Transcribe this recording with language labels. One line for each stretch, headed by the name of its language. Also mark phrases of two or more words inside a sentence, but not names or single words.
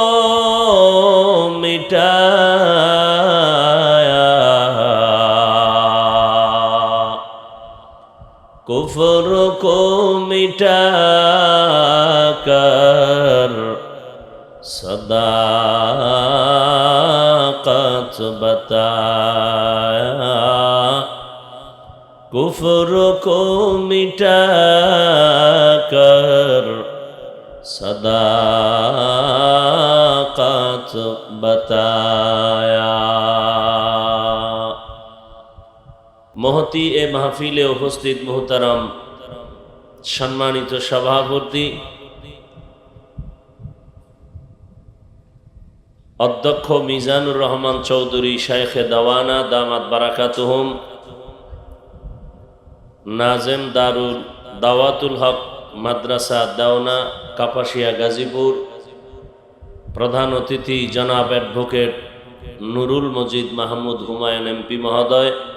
Urdu: مٹایا کفر کو مٹا کر صداقت بتایا کفر کو مٹا کر صداقت بتایا
Bangla: মহতি এ মাহফিলে উপস্থিত মুহতারাম সম্মানিত সভাপতি অধ্যক্ষ মিজানুর রহমান চৌধুরী শাইখে দাওয়ানা
Arabic: دامت برکاتهم
Bangla: নাজেম দারুল দাওয়াতুল হক মাদ্রাসা দাওনা কাপাসিয়া গাজীপুর প্রধান অতিথি জনাব অ্যাডভোকেট নুরুল মজিদ মাহমুদ হুমায়ুন এমপি মহোদয়